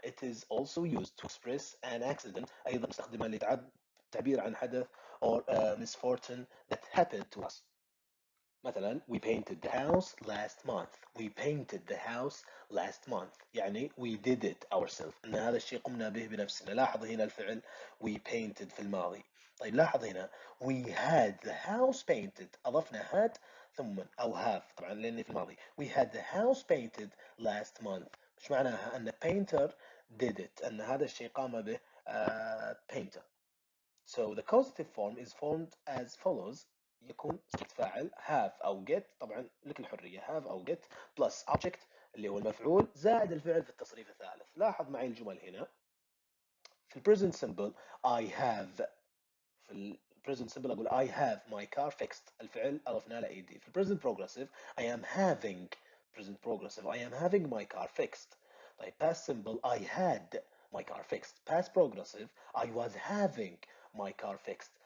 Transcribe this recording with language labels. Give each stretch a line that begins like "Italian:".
English: It is also used to express an accident.
Arabic: أيضا نستخدمها للتعبير عن حدث
English: or misfortune that happened to us. مثلا we painted the house last month. we painted the house last month يعني we did it ourselves،
Arabic: ان هذا الشيء قمنا به بنفسنا. لاحظ هنا الفعل we painted في الماضي. طيب لاحظ هنا
English: we had the house painted،
Arabic: اضفنا had ثم او have طبعا لاني في الماضي.
English: we had the house painted last month، مش معناها ان painter did it،
Arabic: ان هذا الشيء قام به
English: painter. So the causative form is formed as follows.
Arabic: يكون subject فاعل have أو get، طبعا لك الحرية have أو get plus object اللي هو المفعول زائد الفعل في التصريف الثالث. لاحظ معي الجمل هنا.
English: في present simple I have، في present simple أقول I have my car fixed،
Arabic: الفعل أضفنا له
English: ed. في present progressive I am having، present progressive I am having my car fixed. طيب past simple I had my car fixed. past progressive I was having my car fixed.